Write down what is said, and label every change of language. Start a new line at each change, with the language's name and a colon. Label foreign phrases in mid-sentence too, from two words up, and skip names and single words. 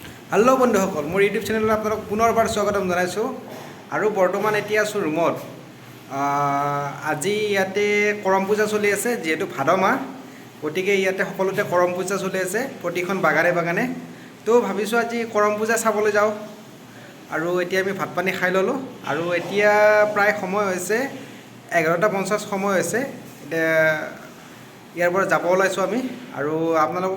Assamese: হেল্ল' বন্ধুসকল মোৰ ইউটিউব চেনেল আপোনাক পুনৰবাৰ স্বাগতম জনাইছোঁ আৰু বৰ্তমান এতিয়া আছোঁ ৰূমত আজি ইয়াতে করম পূজা চলি আছে যেহেতু ভাদ মাহ গতিকে ইয়াতে সকলোতে করম পূজা চলি আছে প্ৰতিখন বাগানে বাগানে তো ভাবিছো আজি করম পূজা চাবলৈ যাও আৰু এতিয়া আমি ভাত পানী খাই ললো আৰু এতিয়া প্ৰায় সময় হৈছে 11:50 সময় হৈছে ইয়াৰ পৰা যাব ওলাইছো আমি আৰু আপোনালোকক